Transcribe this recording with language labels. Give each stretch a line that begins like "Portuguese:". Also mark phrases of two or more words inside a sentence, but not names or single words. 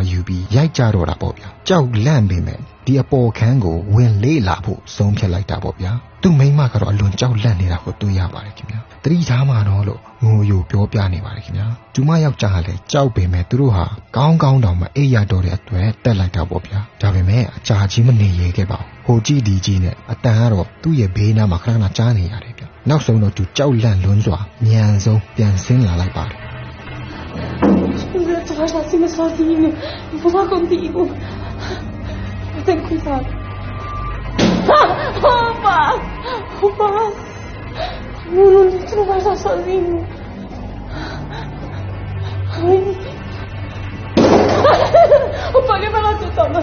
Burmese: ယူပြီးရိုက်ကြတော့တာပေါ့ဗျကြောက်လန့်ပေမဲ့ဒီအပေါ်ခန်းကိုဝင်လေးလာဖို့ဆုံးဖြတ်လိုက်တာပေါ့ဗျသူ့မိန်းမကတော့အလွန်ကြောက်လန့်နေတာကိုတွေ့ရပါတယ်ခင်ဗျာတတိထားမှာတော့လို့ငိုယိုပြောပြနေပါတယ်ခင်ဗျာသူမယောက်ျားလည်းကြောက်ပေမဲ့သူတို့ဟာကောင်းတောင်မအိပ်ရတော့တဲ့အတွက်တက်လိုက်တာပေါ့ဗျာဒါပေမဲ့အကြာကြီးမနေရခဲ့ပါဘူးဟိုကြည့်ဒီကြည့်နဲ့အတန်ကတော့သူ့ရဲ့ဘေးနားမှာခဏခဏကြားနေရတယ်ဗျနောက်ဆုံးတော့သူကြောက်လန့်လွန်းစွာမြန်ဆုံးပြန်ဆင်းလာလိုက်ပါတယ်
Portuguese: Tu vais lasciar-me sozinho. Eu vou lá contigo. Tem cuidado. Opa! Opa! Não, tu não vais lá sozinho. Ai. Opa, vai lá tu, toma.